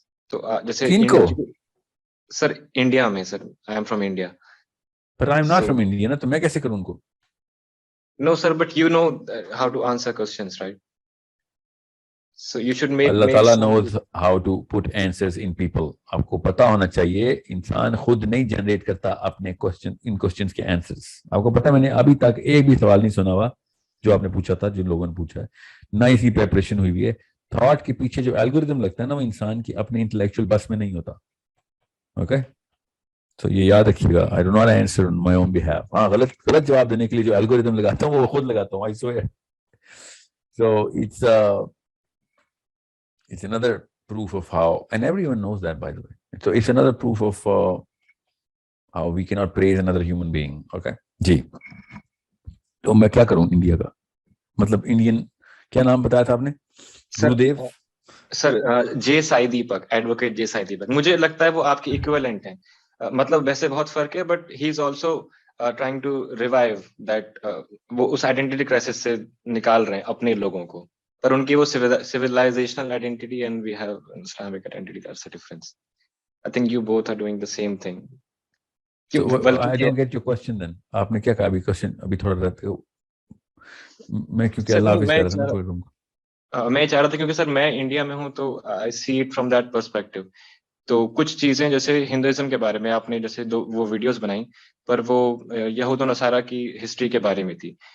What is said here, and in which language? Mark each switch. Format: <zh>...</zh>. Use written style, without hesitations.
<ur>تو جیسے سر انڈیا میں, سر I am from India.</ur> <en>But I'm not from India</en> <ur>نا, تو میں کیسے کروں ان کو؟</ur> <en>No sir, but you know how to answer questions, right? So you should make اللہ تعالیٰ knows how to put answers in people.</en> <ur>آپ کو پتا ہونا چاہیے انسان خود نہیں جنریٹ کرتا اپنے ان کوسچنس کے آنسرس. آپ کو پتا میں نے ابھی تک ایک بھی سوال نہیں سنا ہوا جو آپ نے پوچھا تھا, جن لوگوں نے پوچھا ہے, نہ اسی پریپریشن ہوئی ہے. تھاٹ کے پیچھے جو الگوریتم لگتا ہے نا وہ انسان کی اپنے انٹلیکچوئل بس میں نہیں ہوتا. اوکے, تو یہ یاد رکھیے گا.</ur> <en>I do not answer on my own behalf.</en> <ur>ہاں غلط جواب دینے کے لیے جو الگوریتم لگاتا ہوں وہ خود لگاتا ہوں.</ur> <en>I swear. So it's another proof of how, and everyone knows that by the way. So it's another proof of how we cannot praise another human being.</en> <ur>Okay. جی تو میں کیا کروں انڈیا کا, مطلب انڈین کیا نام بتایا تھا آپ نے؟ گرودیو سر جے سائی دیپک, ایڈوکیٹ جے سائی دیپک. مجھے لگتا ہے وہ آپ کے ایکویلنٹ ہیں. مطلب ویسے بہت فرق ہے,</ur> <en>But he is also trying to revive that.</en> <ur>وہ اس آئیڈینٹی کرائسس سے نکال رہے ہیں اپنے لوگوں کو, پر ان کی وہ</ur> <en>civilization identity and we have Islamic identity. That's the difference. I think you both are doing the same thing. So, I don't get your question then.</en> <ur>آپ نے کیا کہا ابھی کوشچن؟ ابھی تھوڑا رہتے ہو میں کیونکہ اللہ حافظ کر رہا تھا. میں چاہ رہا تھا کیونکہ سر میں انڈیا میں ہوں تو</ur> <en>I see it from that perspective.</en> <ur>تو کچھ چیزیں جیسے ہندوازم کے بارے میں آپ نے جیسے وہ ویڈیوز بنائی, پر وہ یہود و نصارہ کی ہسٹری کے بارے میں تھی.</ur>